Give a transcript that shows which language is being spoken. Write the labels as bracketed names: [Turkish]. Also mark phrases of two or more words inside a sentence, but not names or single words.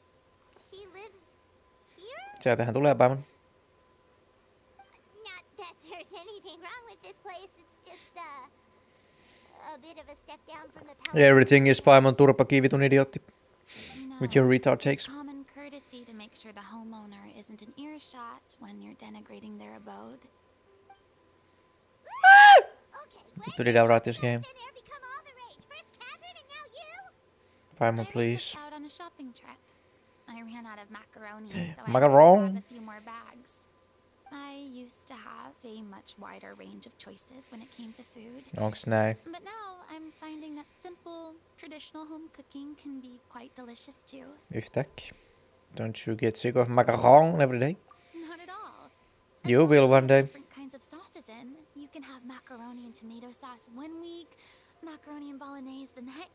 [English] She lives here? [Finnish] sieltähän tulee Paimon. [English] Not that there's anything wrong with this place. It's just a bit of a step down from the palace. Everything is Paimon [Finnish] turpakivitun idiotti. [English] With your retard takes. It's common courtesy to make sure the homeowner isn't in earshot when you're denigrating their abode. Okay, To download this game. there become all the rage. First Catherine and now you? Paimon, I was please. just out on a shopping trip. I ran out of macaroni, so I had to Macaron. grab a few more bags. I used to have a much wider range of choices when it came to food. [Finnish] Onks näin? [English] But now I'm finding that simple, traditional home cooking can be quite delicious too. [Finnish] Yhtäkkiä. [English] Don't you get sick of macaron every day? Not at all. You will long as one you have day. Different kinds of sauces in. You can have macaroni and tomato sauce one week, macaroni and bolognese the next.